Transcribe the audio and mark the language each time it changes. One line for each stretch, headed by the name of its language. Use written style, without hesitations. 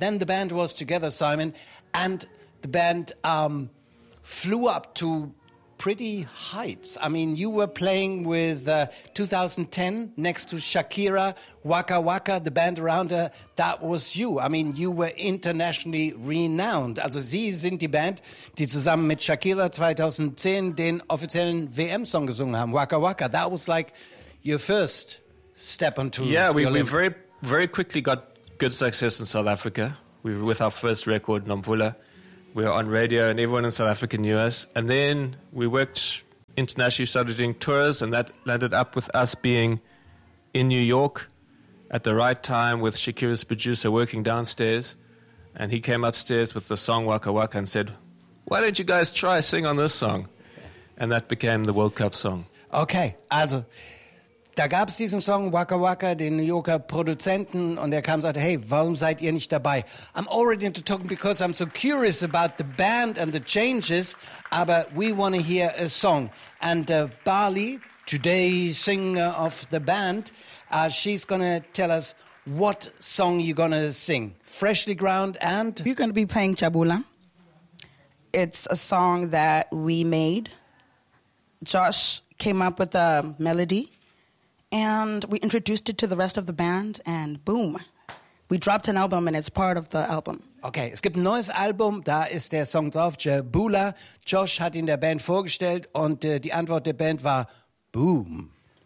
English: Then the band was together, Simon, and the band flew up to pretty heights. I mean, you were playing with 2010 next to Shakira, Waka Waka, the band around her, that was you. I mean, you were internationally renowned.
German: Also sie sind die Band, die zusammen mit Shakira 2010 den offiziellen WM-Song gesungen haben, Waka Waka.
English: That was like your first step onto Yeah, we very, very quickly got good success in South Africa. We were with our first record, Nomvula. We were on radio and everyone in South Africa knew us. And then we worked internationally, started doing tours, and that landed up with us being in New York at the right time with Shakira's producer working downstairs. And he came upstairs with the song Waka Waka and said, why don't you guys try sing on this song? And that became the World Cup song.
German: Okay, also, da gab es diesen Song Waka Waka, den New Yorker Produzenten, und er kam und sagte, hey, warum seid ihr nicht dabei?
English: I'm already into talking because I'm so curious about the band and the changes, aber we want to hear a song. And Bali, today's singer of the band, she's going to tell us what song you're going to sing. Freshly Ground and... You're going to be playing Chabula. It's a song that we made. Josh came up with a melody. And we introduced it to the rest of the band, and boom, we dropped an album, and it's part of the album.
German: Okay, es gibt ein neues Album, da ist der Song drauf, Jabula. Josh hat ihn der Band vorgestellt, und die Antwort der Band war boom.